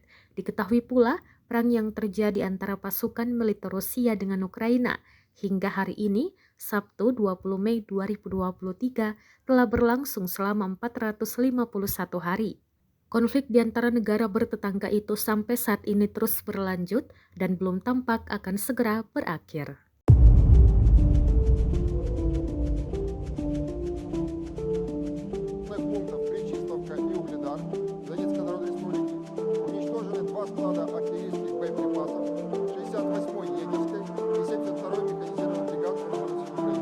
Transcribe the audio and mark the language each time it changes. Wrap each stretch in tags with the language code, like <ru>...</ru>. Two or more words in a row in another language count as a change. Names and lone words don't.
<id>Diketahui pula, perang yang terjadi antara pasukan militer Rusia dengan Ukraina hingga hari ini, Sabtu 20 Mei 2023, telah berlangsung selama 451 hari. Konflik di antara negara bertetangga itu sampai saat ini terus berlanjut dan belum tampak akan segera berakhir.</id> <ru>Пунктов Причистовка и Угледар Донецкой Народной Республики уничтожены два склада артиллерийских боеприпасов 68-й егерской и 72-й механизированной бригады Вооруженных сил Украины.</ru>